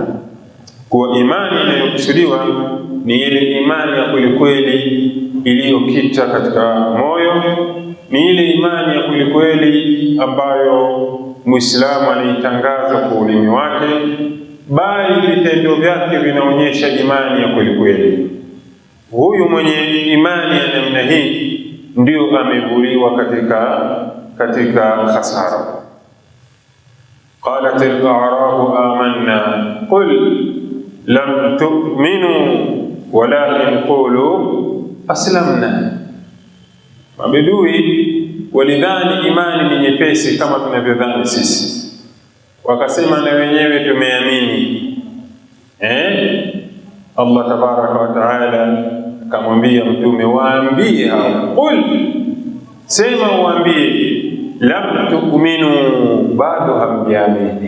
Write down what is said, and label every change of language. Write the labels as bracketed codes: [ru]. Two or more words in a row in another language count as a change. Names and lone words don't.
[sw] Kwa imani inayokusudiwa ni ile imani ya kweli iliyokita katika moyo, ni ile imani ya kweli ambayo Muislamu anaitangaza kwa ulimi wake, bali vitendo vyake vinaonyesha imani ya kweli. Huyu mwenye imani ya namna hii ndio amevuliwa katika khasara. [ar] قالت الأعراب آمنا قل لم تؤمنوا ولكن قولوا أسلمنا. [sw] Mabedui walidhani imani ni nyepesi kama tunavyodhani sisi, wakasema na wenyewe tumeamini. Allah [ar] تبارك وتعالى [sw] akamwambia mtume, waambie hao, qul, sema waambie, [ar] لم تؤمنوا, [sw] bado hamjaamini.